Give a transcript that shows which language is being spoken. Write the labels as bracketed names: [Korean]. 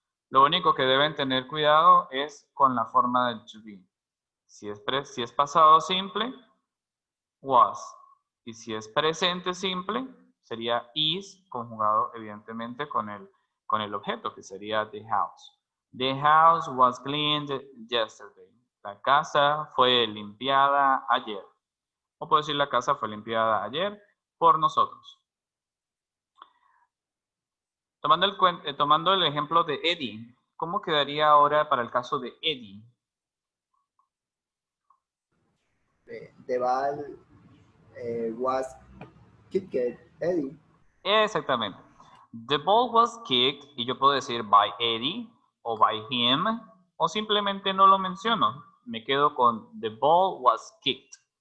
[Spanish] Lo único que deben tener cuidado es con la forma del to be. Si es pasado simple, was. Y si es presente simple, sería is conjugado evidentemente con el objeto, que sería [English] the house. The house was cleaned yesterday. [Spanish] La casa fue limpiada ayer. O puedo decir la casa fue limpiada ayer por nosotros. Tomando el ejemplo de Eddie, ¿cómo quedaría ahora para el caso de Eddie? [English] The ball was kicked, Eddie. [Spanish] Exactamente. [English] The ball was kicked, [Spanish] y yo puedo decir [English] by Eddie [Spanish] o [English] by him, [Spanish] o simplemente no lo menciono. Me quedo con [English] the ball was kicked.